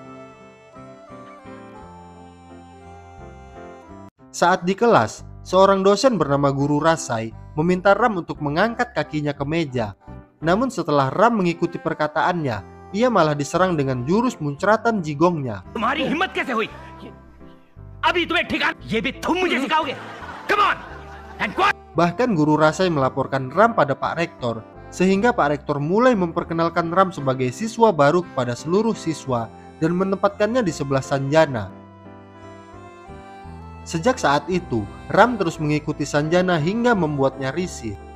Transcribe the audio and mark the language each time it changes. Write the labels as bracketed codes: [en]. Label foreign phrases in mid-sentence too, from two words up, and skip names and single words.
[id] Saat di kelas, seorang dosen bernama Guru Rasai meminta Ram untuk mengangkat kakinya ke meja. Namun setelah Ram mengikuti perkataannya, ia malah diserang dengan jurus muncratan jigongnya. [hi] तुम्हारी हिम्मत कैसे हुई? अभी तुम्हें ठिकाना ये भी तुम मुझे सिखाओगे? [en] Come on and go. [id] Bahkan Guru Rasai melaporkan Ram pada Pak Rektor, sehingga Pak Rektor mulai memperkenalkan Ram sebagai siswa baru kepada seluruh siswa dan menempatkannya di sebelah Sanjana. Sejak saat itu, Ram terus mengikuti Sanjana hingga membuatnya risih.